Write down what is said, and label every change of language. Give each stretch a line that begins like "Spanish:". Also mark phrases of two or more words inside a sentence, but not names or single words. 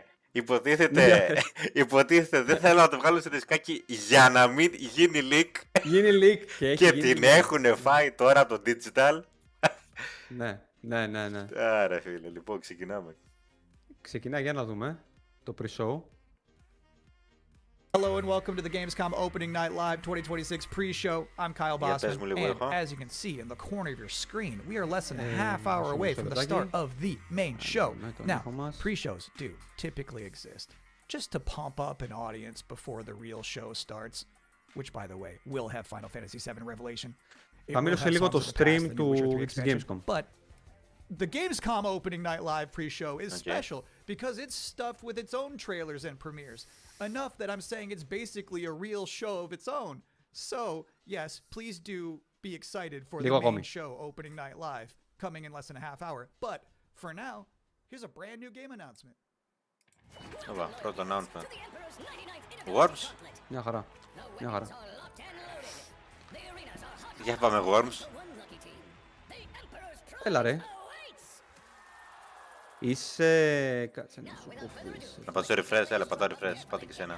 Greek: Υποτίθεται δεν θέλω να το βγάλω σε δισκάκι για να μην γίνει leak. Γίνει leak και την έχουν φάει τώρα το digital. Ναι. Άρα φίλε, λοιπόν ξεκινάμε. Ξεκινά, για να δούμε το pre-show.
English: Hello and welcome to the Gamescom Opening Night Live 2026 pre-show. I'm Kyle Bossman, and as you can see in the corner of your screen, we are less than a half hour away from the start of the main show. Now, pre-shows do typically exist just to pump up an audience before the real show starts, which, by the way, will have Final Fantasy VII Revelation.
Greek: Θα μείνω σε λίγο το stream της Gamescom.
English: But the Gamescom Opening Night Live pre-show is special because it's stuffed with its own trailers and premieres. Enough that I'm saying it's basically a real show of its own. So, yes, please do be excited for the main show Opening Night Live coming in less than a half hour. But for now, here's a brand new game announcement.
Greek: Πρώτο announcement. Worms? Μια χαρά. Για πάμε Worms. Έλα ρε. Είσαι... Κάτσε να σου πω που είσαι. Να πατήσω refresh, έλα πατάω refresh, πάτα και σένα.